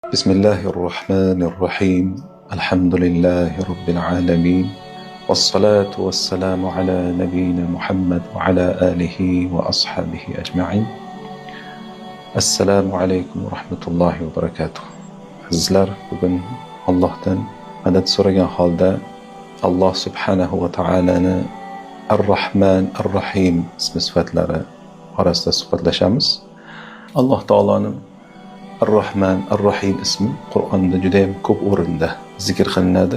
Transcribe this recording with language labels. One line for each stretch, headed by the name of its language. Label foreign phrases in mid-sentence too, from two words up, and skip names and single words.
Arabic: بسم الله الرحمن الرحيم. الحمد لله رب العالمين، والصلاة والسلام على نبينا محمد وعلى آله وأصحابه أجمعين. السلام عليكم ورحمة الله وبركاته.
Uzbek: Azizlar, bugun Allohdan madad so'ragan holda Alloh subhanahu va taolani Ar-Rahman Ar-Rahim ismi sifatlari orasida suhbatlashamiz. Alloh taolaning Ar-Rahman Ar-Rahim ismi Qur'onda juda ham ko'p o'rinda zikr qilinadi.